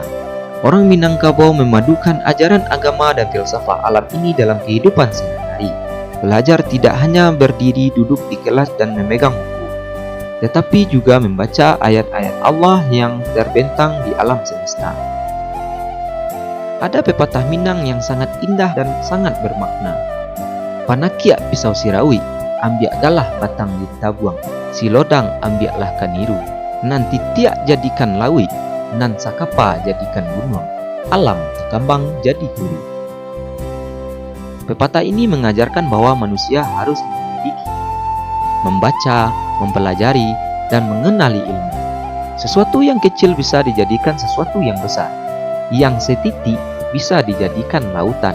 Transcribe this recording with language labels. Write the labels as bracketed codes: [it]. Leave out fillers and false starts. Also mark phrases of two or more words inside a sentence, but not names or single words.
[id] Orang Minangkabau memadukan ajaran agama dan filsafat alam ini dalam kehidupan sehari-hari. Belajar tidak hanya berdiri duduk di kelas dan memegang buku, tetapi juga membaca ayat-ayat Allah yang terbentang di alam semesta. Ada pepatah Minang yang sangat indah dan sangat bermakna. [min] Panakiak pisau sirawi, ambiak galah batang ditabuang. Si lodang ambiaklah kaniru, nanti tiak jadikan lawi, nan sakapa jadikan gunung, alam kambang jadi guru. [id] Pepatah ini mengajarkan bahwa manusia harus menyelidiki, membaca, mempelajari, dan mengenali ilmu. Sesuatu yang kecil bisa dijadikan sesuatu yang besar. Yang setitik bisa dijadikan lautan.